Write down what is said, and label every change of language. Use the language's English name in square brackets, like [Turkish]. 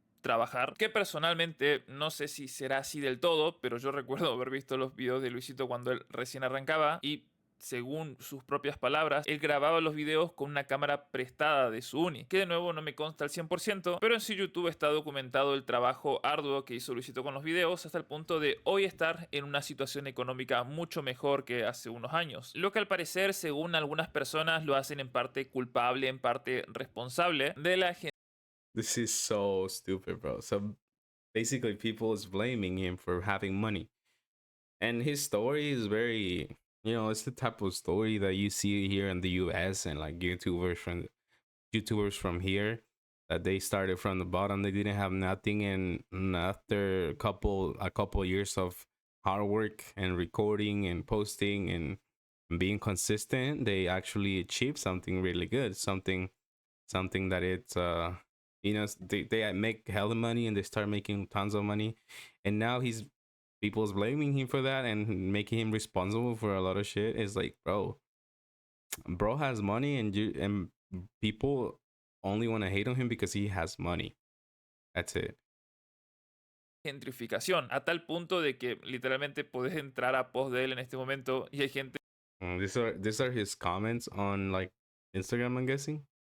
[Spanish] trabajar, que personalmente no sé si será así del todo, pero yo recuerdo haber visto los videos de Luisito cuando él recién arrancaba y según sus propias palabras, él grababa los videos con una cámara prestada de su uni, que de nuevo no me consta al 100%, pero en sí YouTube está documentado el trabajo arduo que hizo Luisito con los videos hasta el punto de hoy estar en una situación económica mucho mejor que hace unos años, lo que al parecer, según algunas personas, lo hacen en parte culpable, en parte responsable de la [English] This is so stupid, bro. So basically, people is blaming him for having money, and his story is very, it's the type of story that you see here in the U.S. and like YouTubers from here that they started from the bottom. They didn't have nothing, and after a couple years of hard work and recording and posting and being consistent, they actually achieved something really good. Something that it's they make hella money and they start making tons of money, and now people's blaming him for that and making him responsible for a lot of shit. It's like, bro has money, and people only want to hate on him because he has money. That's it. [Spanish] gentrificación, a tal punto de que literalmente podés entrar a post de él en este momento y hay gente [English] These are his comments on like Instagram, I'm guessing.